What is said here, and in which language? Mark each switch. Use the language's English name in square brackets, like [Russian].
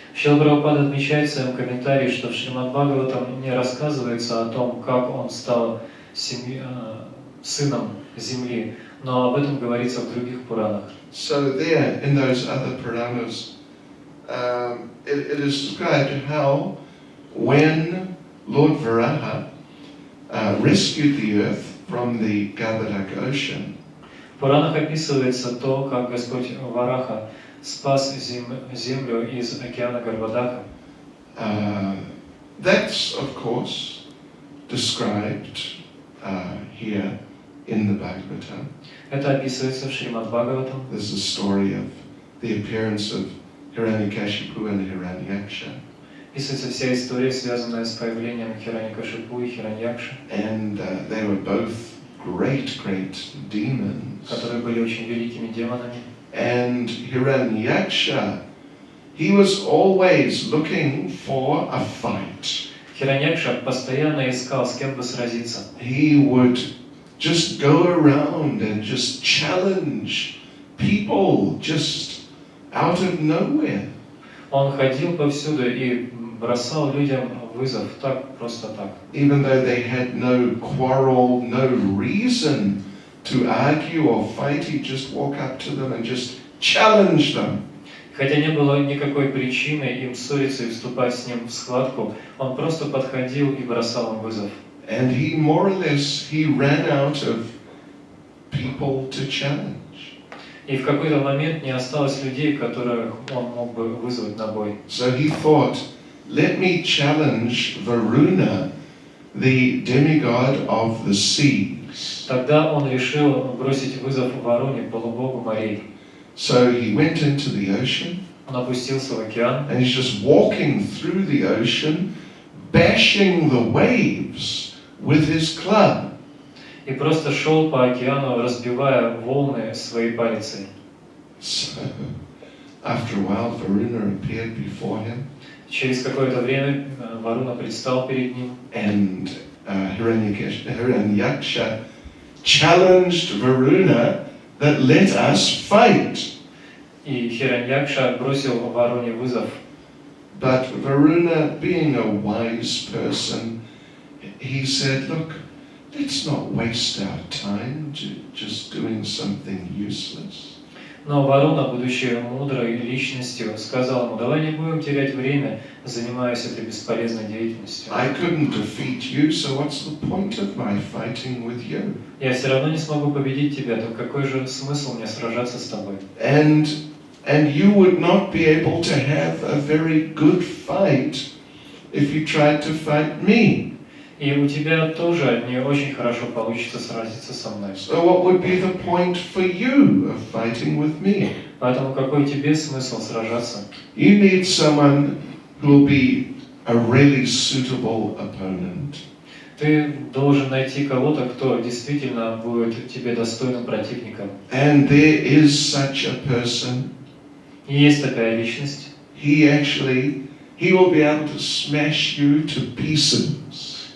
[Russian] Шрила Прабхупада отмечает в своем комментарии, что в Шримад Бхагаватам не рассказывается о том, как он стал сыном земли, но об этом говорится в других Пуранах. [English] So there, in those other Puranas, it is described how when Lord Varaha rescued the earth from the Gavadak ocean, [Russian] В Пуранах описывается то, как Господь Вараха спас землю из океана Гарвадака. [English] That's, of course, described here in the Bhagavatam. [Russian] Это описывается в Шримад Бхагаватам. [English] There's a story of the appearance of Hiranyakashipu and Hiranyaksha. [Russian] Описывается вся история, связанная с появлением Хираньякашипу и Хираньякши, [English] And they were both great demons. [Russian] которые были очень великими демонами. [English] And Hiranyaksha, he was always looking for a fight. [Russian] Хираньякша постоянно искал, с кем бы сразиться. [English] He would just go around and just challenge people just out of nowhere. [Russian] Он ходил повсюду и бросал людям вызов, так, просто так. [English] Even though they had no quarrel, no reason to argue or fight, he'd just walk up to them and just challenge them. [Russian] Хотя не было никакой причины им ссориться и вступать с ним в схватку, он просто подходил и бросал им вызов. [English] And he more or less, he ran out of people to challenge. [Russian] И в какой-то момент не осталось людей, которых он мог бы вызвать на бой. [English] So he thought, let me challenge Varuna, the demigod of the seas. [Russian] Тогда он решил бросить вызов Варуне, полубогу морей. [English] So he went into the ocean, [Russian] Он опустился в океан, [English] and he's just walking through the ocean, bashing the waves with his club. [Russian] и просто шел по океану, разбивая волны своей палицей. [English] So, after a while, Varuna appeared before him, [Russian] Через какое-то время Варуна предстал перед ним, [English] and Hiranyaksha challenged Varuna that let us fight. [Russian] и Хираньякша бросил Варуне вызов. [English] But Varuna, being a wise person, he said, look, let's not waste our time just doing something useless. [Russian] Но ворона, будучи мудрой личностью, сказал ему: давай не будем терять время, занимаясь этой бесполезной деятельностью. [English] I couldn't defeat you, so what's the point of my fighting with you? [Russian] Я все равно не смогу победить тебя, то какой же смысл мне сражаться с тобой? [English] And you would not be able to have a very good fight if you tried to fight me. [Russian] И у тебя тоже не очень хорошо получится сразиться со мной. [English] So what would be the point for you of fighting with me? [Russian] Поэтому какой тебе смысл сражаться? [English] You need someone who will be a really suitable opponent. [Russian] Ты должен найти кого-то, кто действительно будет тебе достойным противником. [English] And there is such a person. [Russian] И есть такая личность. [English] He will be able to smash you to pieces.